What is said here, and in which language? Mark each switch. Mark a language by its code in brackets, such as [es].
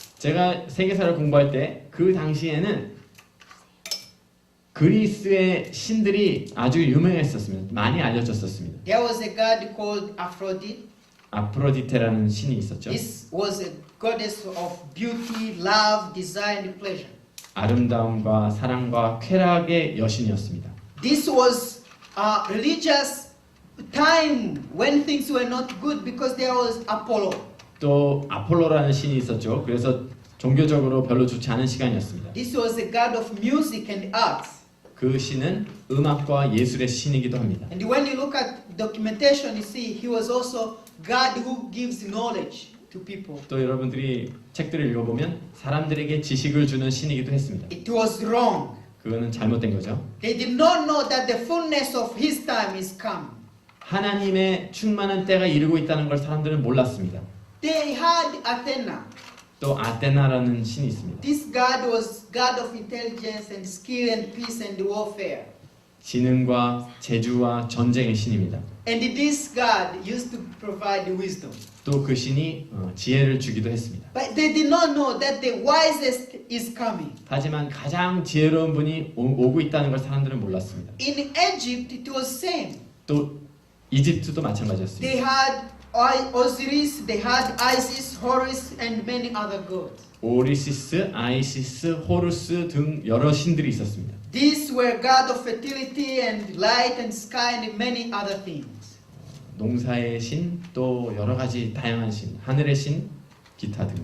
[ko] 제가 세계사를 공부할 때 그 당시에는 그리스의 신들이 아주 유명했었습니다. 많이 알려졌었습니다. [en] There was a god called Aphrodite. [ko] 아프로디테라는 신이 있었죠. [en] This was a goddess of beauty, love, desire, and pleasure. [ko] 아름다움과 사랑과 쾌락의 여신이었습니다. [en] This was a religious time when things were not good because there was Apollo. [ko] 또 아폴로라는 신이 있었죠. 그래서 종교적으로 별로 좋지 않은 시간이었습니다. [en] This was a god of music and arts. [ko] 그 신은 음악과 예술의 신이기도 합니다. [en] And when you look at documentation, you see he was also God who gives knowledge to people. [ko] 또 여러분들이 책들을 읽어보면 사람들에게 지식을 주는 신이기도 했습니다. [en] It was wrong. [ko] 그거는 잘못된 거죠. [en] They did not know that the fullness of his time is come. [ko] 하나님의 충만한 때가 이르고 있다는 걸 사람들은 몰랐습니다. [en] They had Athena. [ko] 또 아테나라는 신이 있습니다. [en] This god was god of intelligence and skill and peace and warfare. [ko] 지능과 재주와 전쟁의 신입니다. [en] And this god used to provide wisdom. [ko] 또 그 신이 지혜를 주기도 했습니다. [en] But they did not know that the wisest is coming. [ko] 하지만 가장 지혜로운 분이 오고 있다는 걸 사람들은 몰랐습니다. [en] In Egypt it was same. [ko] 또 이집트도 마찬가지였습니다. [en] They had Osiris, they had Isis, Horus, and many other gods. [ko] 오리시스, 아이시스, 호루스 등 여러 신들이 있었습니다. [en] These were god of fertility and light and sky and many other things. [ko] 농사의 신, 또 여러 가지 다양한 신, 하늘의 신, 기타 등.